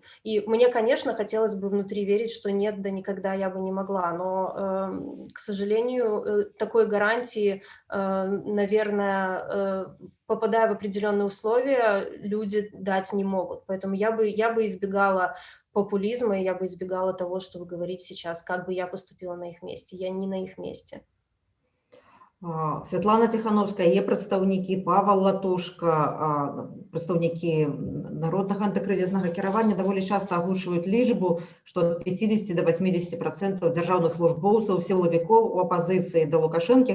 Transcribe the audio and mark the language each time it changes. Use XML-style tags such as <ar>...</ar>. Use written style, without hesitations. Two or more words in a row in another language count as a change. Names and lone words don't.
<ru>И мне, конечно, хотелось бы внутри верить, что нет, да никогда я бы не могла, но, к сожалению, такой гарантии, наверное, попадая в определенные условия, люди дать не могут. Поэтому я бы избегала популизма, и я бы избегала того, что вы говорите сейчас, как бы я поступила на их месте. Я не на их месте.</ru> <be>Святлана Ціхановская, є прадстаўнікі, Павел Латушка, прадстаўнікі народнага антыкрызіснага кіравання даволі часта агучваюць лічбу, што ад 50 до 80% дзяржаўных службоўцаў, сілавікоў у апазіцыі да Лукашэнкі.</be>